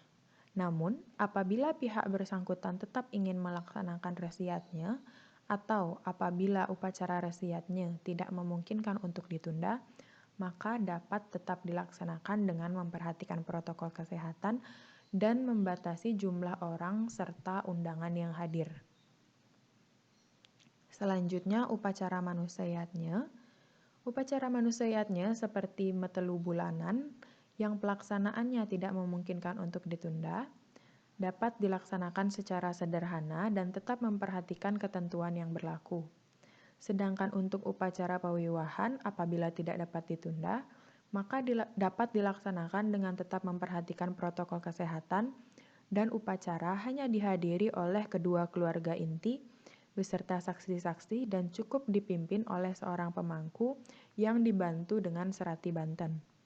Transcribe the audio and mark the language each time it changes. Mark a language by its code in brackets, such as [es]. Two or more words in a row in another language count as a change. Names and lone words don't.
[id] Namun, apabila pihak bersangkutan tetap ingin melaksanakan resiyatnya atau apabila upacara resiyatnya tidak memungkinkan untuk ditunda, maka dapat tetap dilaksanakan dengan memperhatikan protokol kesehatan dan membatasi jumlah orang serta undangan yang hadir. Selanjutnya, upacara manusayatnya. Upacara manusayatnya seperti [ban] metelu bulanan [id] yang pelaksanaannya tidak memungkinkan untuk ditunda, dapat dilaksanakan secara sederhana dan tetap memperhatikan ketentuan yang berlaku. Sedangkan untuk upacara pawiwahan, apabila tidak dapat ditunda, maka dapat dilaksanakan dengan tetap memperhatikan protokol kesehatan dan upacara hanya dihadiri oleh kedua keluarga inti beserta saksi-saksi dan cukup dipimpin oleh seorang pemangku yang dibantu dengan [ban] serati banten.